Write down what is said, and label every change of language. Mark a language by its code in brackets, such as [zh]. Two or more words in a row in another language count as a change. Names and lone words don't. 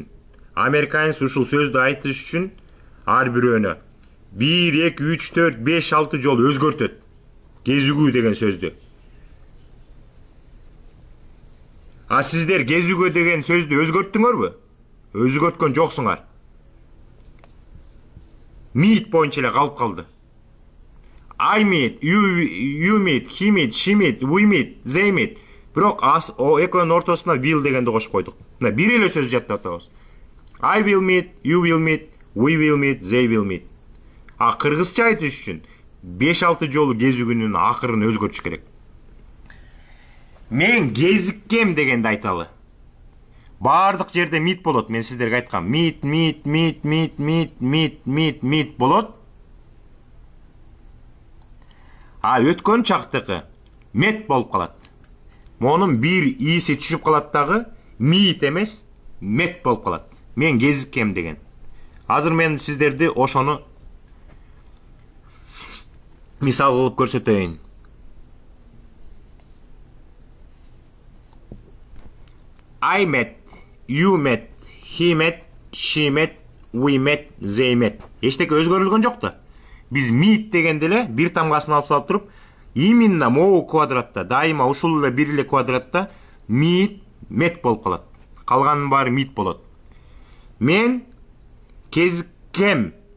[ky] Американец ушул сөздү айтыш үчүн ар бирөөнө 1, 2, 3, 4, 5, 6 жол өзгөртөт. Кезигүү деген сөздү. А сиздер кезигүү деген сөздү өзгөрттүңөрбү? Өзгөрткөн жоксуңар. Meet боюнча эле калып калды. [en] I meet, you meet, he meet, she meet, we meet, they meet. [ky] Бирок экөөнүн ортосуна will дегенди кошуп койдук. Мына бир эле сөз жаттап атабыз. [en] I will meet, you will meet, we will meet, they will meet. [ky] А кыргызча айтыш үчүн 5-6 жолу кезигүүнүн акырын өзгөртүш керек. Мен кезиккем дегенди айталы. Бардык жерде meet болот. Мен сиздерге айткам. Meet болот. А өткөн чактыкы met болуп калат. Монун бир ийиси түшүп калат дагы, meet эмес, met болуп калат. Мен кезиккем деген. Азыр мен сиздерди ошону мисал кылып көрсөтөйүн. [en] I met, you met, he met, she met, we met, they met. [ky] Эчтеке өзгөрүлгөн жок да. Биз meet дегенде эле бир тамгасын алып салып туруп, [ru] именно могу [ky] квадратта, дайыма ушул эле бир эле квадратта meet, met болуп калат. Калганын баары meet болот. Мен кезиккем.